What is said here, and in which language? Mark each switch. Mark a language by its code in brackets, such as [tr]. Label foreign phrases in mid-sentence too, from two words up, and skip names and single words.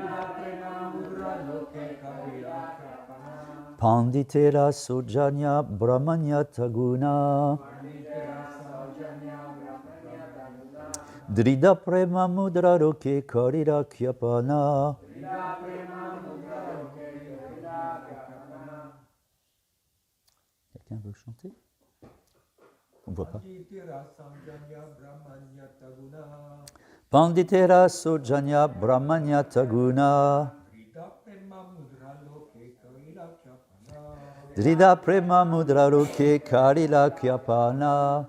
[bn] পণ্ডিতের সৌজন্য ব্রহ্মণ্যতা গুণ দৃঢ় প্রেম মুদ্রা লোকে করিলা খ্যাপন. [fr] Quelqu'un veut chanter? On ne voit pas. [bn] পণ্ডিতের সৌজন্য ব্রহ্মণ্যতা গুণ দৃঢ় প্রেম মুদ্রা লোকে করিলা খ্যাপন.